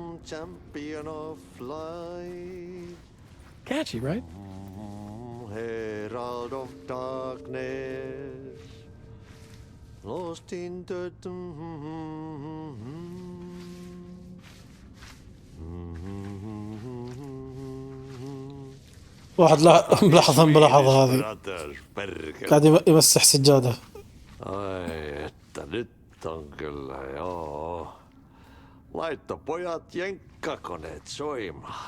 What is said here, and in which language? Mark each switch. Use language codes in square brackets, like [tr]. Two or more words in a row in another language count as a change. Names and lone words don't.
[en] champion of light. Catchy, right? Herald of darkness, lost in the [ar] واحد ملاحظة الملاحظة هذه قاعد يمسح سجادة. [fi] Ai, että nyt on kyllä joo. Laitto pojat jenkkakoneet soimaan.